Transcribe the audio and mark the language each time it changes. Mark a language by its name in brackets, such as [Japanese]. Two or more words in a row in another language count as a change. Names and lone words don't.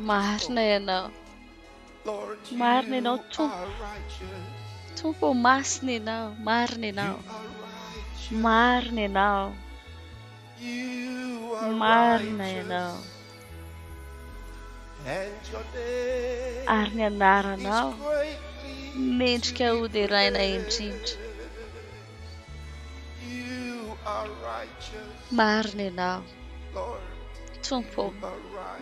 [Malagasy] Marina ianao. [English] Lord, you [Malagasy] Marina ianao Tompo. [English] are righteous. [Malagasy] Tompo masina ianao. Marina ianao. Marina ianao. [English] You are [Malagasy] Marina [English] righteous. [Malagasy] ianao. [English] And your name [Malagasy] Ary ny anaranao [English] is greatly [Malagasy] mendrika ho deraina indrindra. [English] You are righteous. [Malagasy] Marina ianao. [English] Lord, [Malagasy] Tompo. [English] you are right.